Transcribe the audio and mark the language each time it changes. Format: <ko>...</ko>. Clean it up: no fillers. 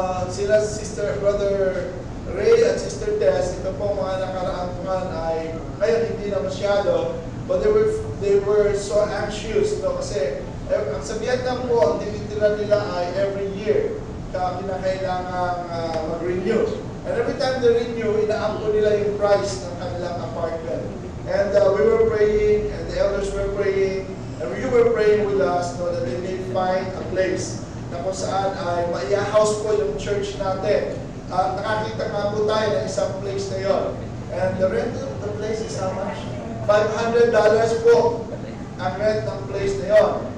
<tl>Sila Brother Ray at Sister Tess, ito po mga nakaraang ay, ngayon hindi na masyado,</tl> <en>but they were so anxious,</en> <tl>kasi ang sa Vietnam po, ang tinitira nila ay every year, kinakailangan mag-renew.</tl> <en>And every time they renew,</en> <tl>ina-up po nila yung price ng kanilang apartment.</tl> <en>And we were praying, and the elders were praying, and you were praying with us, that they may find a place</en> <tl>na kung saan ay maiya-house po yung church natin. Nakakita nga po tayo ng isang place na yon.</tl> <en>And the rent of the place is how much?</en> <tl>$500 po ang rent ng place na yon.</tl>